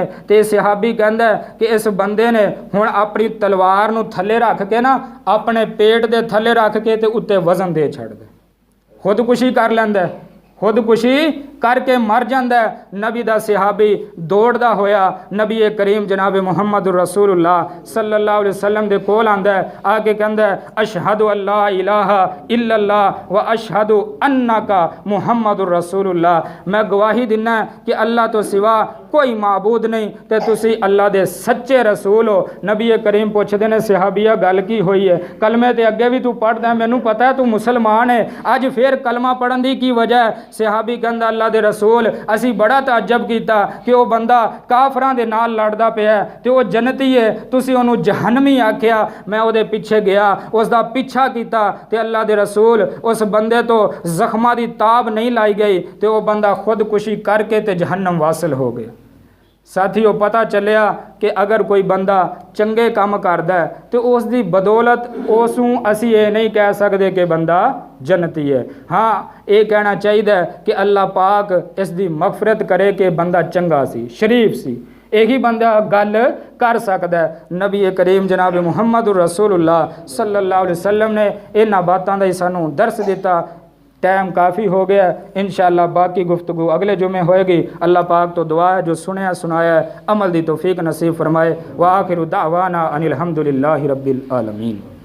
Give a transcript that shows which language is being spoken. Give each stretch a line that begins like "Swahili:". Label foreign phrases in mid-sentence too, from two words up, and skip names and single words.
Punjabi: تے صحابی کہندا کہ اس بندے نے ہن اپنی تلوار نوں تھلے رکھ کے نا اپنے پیٹ دے تھلے رکھ کے تے اتے وزن دے چھڈ دے، خودکشی کر لیندا ہے,
Hindi: खुदकुशी करके मर जाता है।
Punjabi: نبی دا صحابی دوڑدا ہویا نبی کریم جناب محمد رسول اللہ
Arabic: صلى الله عليه وسلم
Punjabi: دے کول آندا ہے، آ کے کہندا ہے
Arabic: أشهد أن لا إله إلا الله وأشهد أنك محمد رسول الله.
Punjabi: میں گواہی دینا کہ اللہ توں سوا کوئی معبود نہیں تے تسی اللہ دے سچے رسول ہو. نبی کریم پچھدے نے صحابیا گل کی ہوئی ہے؟ کلمے تے اگے بھی تو پڑھدا، مینوں پتا ہے تو مسلمان ہے، اج پھر کلمہ پڑھن دی کی وجہ ہے? صحابی کہندا اللہ دے رسول اسی بڑا تعجب کیتا کہ وہ بندہ کافراں دے نال لڑدا پیا تے وہ جنتی ہے، تسی اونوں جہنمی آکھیا. میں اہدے پچھے گیا,
Hindi: उसका पीछा किया
Punjabi: تے اللہ دے رسول اس بندے توں زخماں دی تاب نہیں لائی گئی تے وہ بندہ خودکشی کر کے تے جہنم واصل ہو گیا. ساتھیوں پتا چلیا کہ اگر کوئی بندہ چنگے کم کردا ہے تو
Hindi: उसकी बदौलत
Punjabi: اس نوں اسی یہ نہیں کہہ سکتے کہ بندہ جنتی ہے.
Hindi: हाँ ये कहना चाहिए कि अल्लाह पाक इसकी मगफरत करे कि
Punjabi: بندہ چنگا سی، شریف سی,
Hindi: यही बंदा गल कर सकता है।
Punjabi: نبی کریم جناب محمد رسول اللہ
Arabic: صلى الله عليه وسلم
Punjabi: نے انہاں باتوں کا سانوں درس دتا. ٹائم کافی ہو گیا، ان شاء اللہ باقی گفتگو اگلے جمعے ہوئے گی. اللہ پاک توں دعا ہے جو سنیا سنایا عمل دی توفیق نصیب فرمائے.
Arabic: وآخر دعوانا أن الحمد لله رب العالمين.